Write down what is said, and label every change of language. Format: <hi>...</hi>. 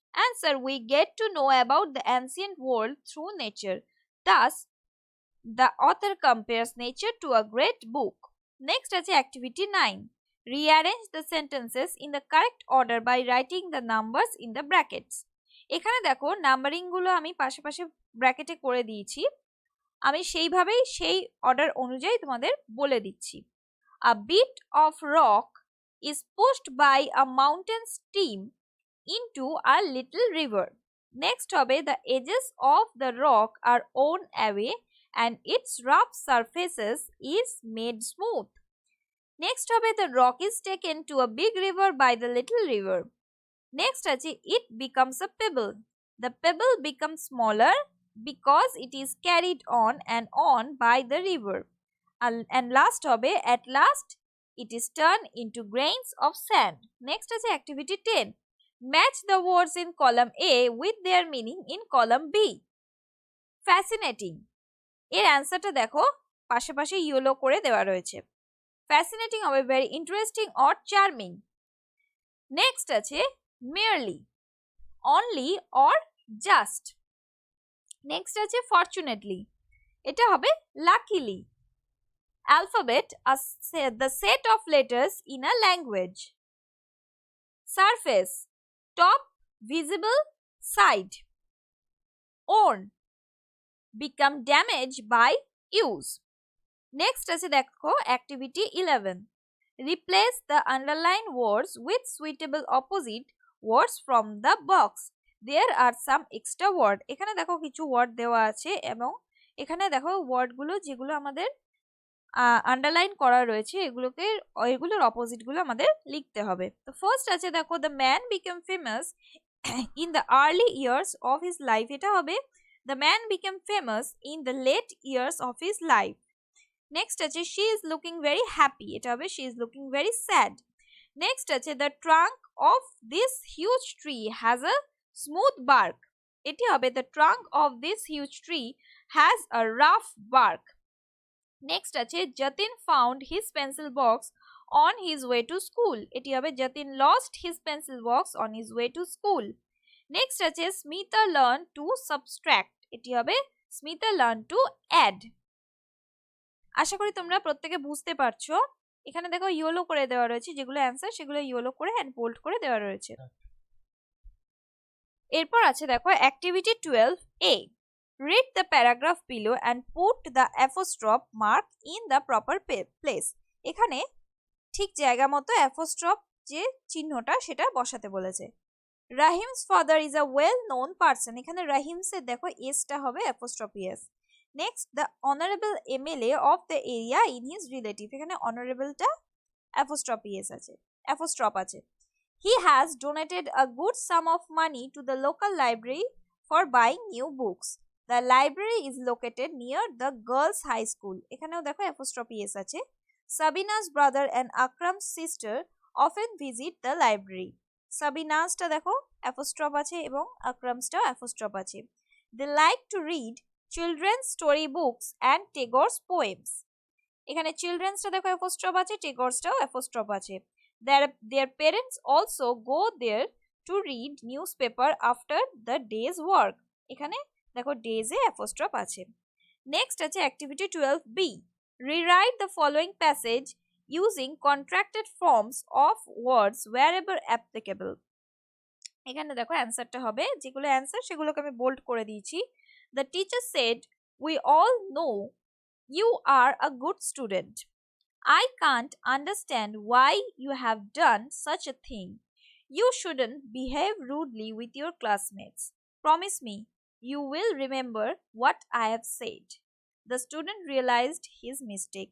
<en>Answer: we get to know about the ancient world through nature. Thus, the author compares nature to a great book. Next আছে activity 9. Rearrange the sentences in the correct order by writing the numbers in the brackets.</en> <bn>এখানে দেখো numbering গুলো আমি পাশে পাশে ব্র্যাকেটে করে দিয়েছি, আমি সেইভাবেই সেই অর্ডার অনুযায়ী তোমাদের বলে দিচ্ছি।</bn> <en>A bit of rock is pushed by a mountain stream into a little river. Next হবে, the edges of the rock are worn away and its rough surfaces is made smooth. Next হবে, the rock is taken to a big river by the little river. Next আছে, it becomes a pebble. The pebble becomes smaller because it is carried on by the river. And last হবে, at last it is turned into grains of sand. Next আছে activity 10. Match the words in column A with their meaning in column B. Fascinating.</en> <bn>এর অ্যান্সারটা দেখো পাশে পাশে yellow করে দেওয়া রয়েছে।</bn> <en>Fascinating হবে very interesting or charming. Next আছে merely, only or just. Next আছে fortunately,</en> <bn>এটা হবে</bn> <en>luckily. Alphabet, the set of letters in a language. Surface, top, visible, side. Own, become damaged by use. Next</en> <bn>আছে দেখো</bn> <en>activity 11. Replace the underlined words with suitable opposite words from the box. There are some extra word.</en> <bn>এখানে দেখো কিছু word দেওয়া আছে এবং এখানে দেখো ওয়ার্ডগুলো যেগুলো আমাদের আন্ডারলাইন করা রয়েছে এগুলোর অপোজিট গুলো আমাদের লিখতে হবে। তো ফার্স্ট আছে দেখো,</bn> <en>the man became famous in the early years of his life.</en> <bn>এটা হবে</bn> <en>the man became famous in the late years of his life. Next আছে she is looking very happy.</en> <bn>এটা হবে</bn> <en>she is looking very sad. Next আছে the trunk of this huge tree has a smooth bark.</en> <bn>এটি হবে</bn> <en>the trunk of this huge tree has a rough bark. Next আছে Jatin found his pencil box on his way to school.</en> <bn>এটি হবে</bn> <en>Jatin lost his pencil box on his way to school. Next আছে Smita learned to subtract.</en> <bn>এটি হবে</bn> <en>Smita learned to add.</en> <bn>আশা করি তোমরা প্রত্যেকে বুঝতে পারছো। এখানে দেখো ইয়েলো করে দেওয়া রয়েছে, যেগুলো অ্যান্সার সেগুলো ইয়েলো করে এন্ড বোল্ড করে দেওয়া রয়েছে। এরপর আছে দেখো activity 12A.</bn> <en>Read the paragraph below and put the apostrophe mark in the proper place.</en> <bn>এখানে ঠিক জায়গা মতো apostrophe যে চিহ্নটা সেটা বসাতে বলেছে।</bn> <en>Rahim's father is a well known person.</en> <bn>এখানে Rahim's এর দেখো s টা হবে apostrophe s.</bn> <en>Next, the honorable MLA of the area in his relative.</en> <bn>এখানে honorable টা apostrophe s আছে, apostrophe আছে।</bn> <en>He has donated a good sum of money to the local library for buying new books. The library is located near the girls high school.</en> <bn>এখানেও দেখো apostrophe s আছে।</bn> <en>Sabina's brother and Akram's sister often visit the library.</en> <bn>Sabina's টা দেখো apostrophe আছে এবং Akram's টা apostrophe আছে।</bn> <en>They like to read children's story books and Tagore's poems.</en> <bn>এখানে children's টা দেখো apostrophe আছে, Tagore's টাও apostrophe আছে।</bn> <en>Their parents also go there to read newspaper after the day's work.</en> <bn>এখানে দেখো days এ apostrophe আছে।</bn> <en>Next আছে activity 12B. Rewrite the following passage using contracted forms of words wherever applicable.</en> <bn>এখানে দেখো অ্যান্সারটা হবে, যেগুলো অ্যান্সার সেগুলোকে আমি বোল্ড করে দিয়েছি।</bn> <en>The teacher said, "We all know you are a good student. I can't understand why you have done such a thing. You shouldn't behave rudely with your classmates. Promise me you will remember what I have said. The student realized his mistake.</en>